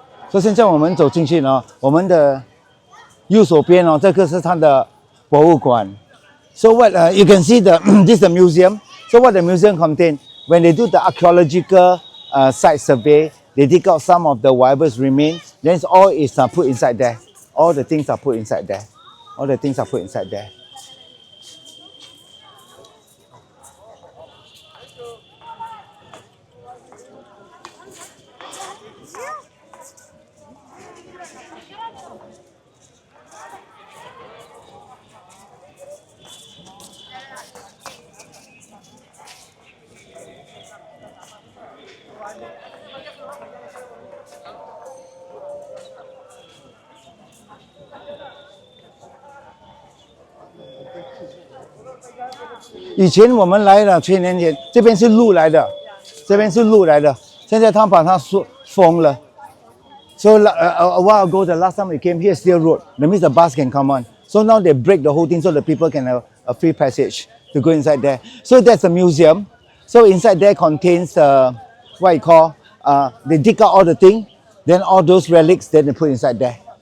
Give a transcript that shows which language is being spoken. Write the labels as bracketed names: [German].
[Chinese] 所以现在我们走进去呢，我们的右手边哦，这个是它的博物馆。 [English] So what you can see the this is the museum. So what the museum contain? When they do the archaeological site survey, they dig out some of the whatever remain. Then all is put inside there. All the things are put inside there. All the things are put inside there. [Chinese] 以前我们来了，1000年前这边是路来的，这边是路来的，现在他把它封了。 [English] So a while ago, the last time we came here, still road. That means the bus can come on. So now they break the whole thing so the people can have a free passage to go inside there. So that's a museum. So inside there contains what you call, they dig out all the thing, then all those relics, then they put inside there.